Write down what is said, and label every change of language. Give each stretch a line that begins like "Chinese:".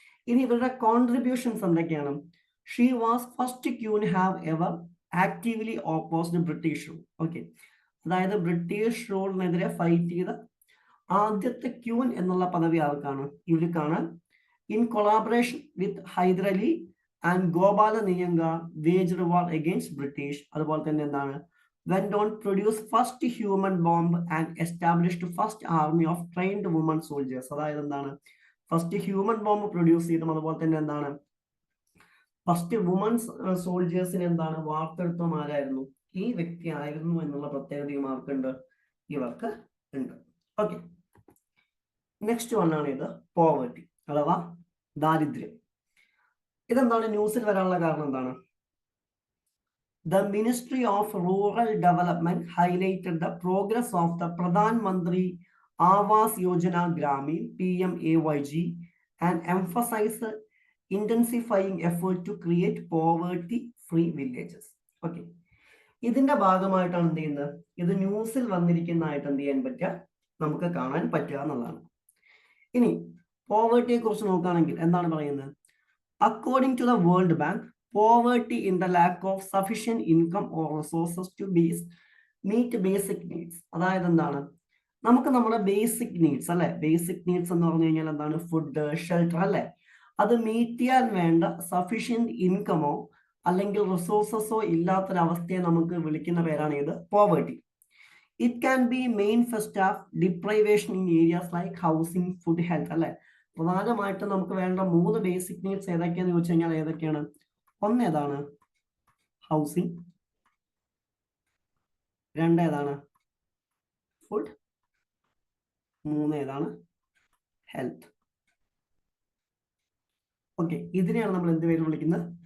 Malayalam: ഇനി ഇവരുടെ കോൺട്രിബ്യൂഷൻസ് എന്തൊക്കെയാണ്?
English: She was first queen have ever actively opposed British rule.
Malayalam: Okay, അതായത് ബ്രിട്ടീഷ് റൂളിനെതിരെ ഫൈറ്റ് ചെയ്ത ആദ്യത്തെ ക്യൂൻ എന്നുള്ള പദവി ആർക്കാണ്? ഇവർക്കാണ്.
English: In collaboration with Hyderali and Gopala നിയങ്ക വേജ്ഡ് war against British.
Malayalam: അതുപോലെ തന്നെ എന്താണ്
English: went on produce first human bomb and established first army of trained women soldiers.
Malayalam: അതായത് എന്താണ് ഫസ്റ്റ് ഹ്യൂമൻ ബോംബ് പ്രൊഡ്യൂസ് ചെയ്തും അതുപോലെ തന്നെ എന്താണ് ഫസ്റ്റ് വുമൻസ് സോൾജേഴ്സിന് എന്താണ് വാർത്തെടുത്തതും ആരായിരുന്നു? ഈ വ്യക്തി ആയിരുന്നു എന്നുള്ള പ്രത്യേകതയും ആർക്കുണ്ട്? ഇവർക്ക് ഉണ്ട്. ഓക്കെ, നെക്സ്റ്റ് വണ്ണാണ് ഇത് പോവർട്ടി അഥവാ ദാരിദ്ര്യം. ഇതെന്താണ് ന്യൂസിൽ വരാനുള്ള കാരണം? എന്താണ്?
English: The Ministry of Rural Development highlighted the progress of the Pradhan Mantri Awas Yojana Gramin (PMAYG) and emphasized intensifying effort to create poverty-free villages.
Malayalam: Okay, ഇതിന്റെ ഭാഗമായിട്ടാണ് എന്ത് ചെയ്യുന്നത് ഇത് ന്യൂസിൽ വന്നിരിക്കുന്നതായിട്ട് എന്ത് ചെയ്യാൻ പറ്റുക, നമുക്ക് കാണാൻ പറ്റുക എന്നുള്ളതാണ്. ഇനി പോവർട്ടിയെ കുറിച്ച് നോക്കുകയാണെങ്കിൽ എന്താണ് പറയുന്നത്?
English: According to the World Bank, poverty in the lack of sufficient income or resources to meet basic needs.
Malayalam: അതായത് എന്താണ് നമുക്ക് നമ്മുടെ ബേസിക് നീഡ്സ് അല്ലെ, ബേസിക് നീഡ്സ് എന്ന് പറഞ്ഞു കഴിഞ്ഞാൽ എന്താണ്? ഫുഡ്, ഷെൽട്ടർ അല്ലെ, അത് മീറ്റ് ചെയ്യാൻ വേണ്ട സഫീഷ്യന്റ് ഇൻകമോ അല്ലെങ്കിൽ റിസോഴ്സസോ ഇല്ലാത്തൊരവസ്ഥയെ നമുക്ക് വിളിക്കുന്ന പേരാണ് ഇത് poverty.
English: it can be manifest as deprivation in areas like housing, food, health
Malayalam: അല്ലെ. പ്രധാനമായിട്ടും നമുക്ക് വേണ്ട 3 ബേസിക് നീഡ്സ് ഏതൊക്കെയാന്ന് ചോദിച്ചു കഴിഞ്ഞാൽ ഏതൊക്കെയാണ്? ഒന്ന് ഏതാണ്? ഹൗസിംഗ്. 2 ഏതാണ്? ഫുഡ്. 3 ഏതാണ്? ഹെൽത്ത്. ഓക്കെ, ഇതിനെയാണ് നമ്മൾ എന്ത് പേര് വിളിക്കുന്നത്?